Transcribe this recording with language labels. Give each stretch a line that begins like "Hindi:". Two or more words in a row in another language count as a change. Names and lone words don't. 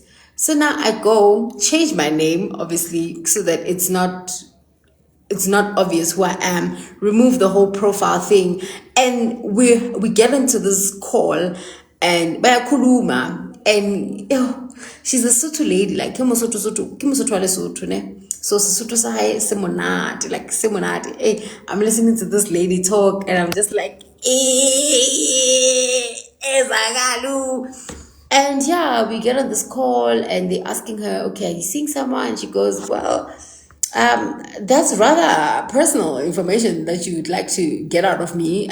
English: So now I go change my name, obviously, so that it's not obvious who I am. Remove the whole profile thing, and we get into this call, and bayakhuluma, and she's a Sotho lady, like
Southern Sotho: ke Mosotho wa Lesotho, ne. So Sesotho sa hae se monate, like se monate.
English: Hey, I'm listening to this lady talk, and I'm just like, ezagalu. And yeah, we get on this call and they're asking her, okay, are you seeing someone? And she goes, well, that's rather personal information that you would like to get out of me.